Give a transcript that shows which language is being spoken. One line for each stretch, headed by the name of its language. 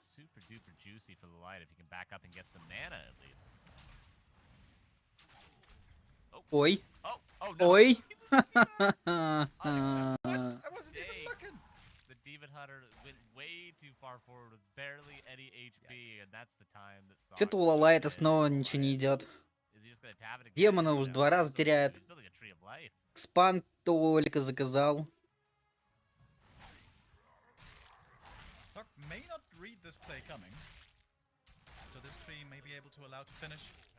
English: Super duper juicy for the light if you can back up and get some mana at least. Ой. Oh, oh no. Ой. What? I wasn't even looking. The Demon Hunter went way too far forward with barely any HP, Yikes. and that's the time that Sok
Russian: Что-то у LawLiet снова ничего не идет.
English: Is he just gonna tap it again?
Russian: Демона уже 2 раза теряет.
English: He's building a tree of life.
Russian: Экспанд только заказал.
English: Sok may not read this play coming, so this tree may be able to allow to finish.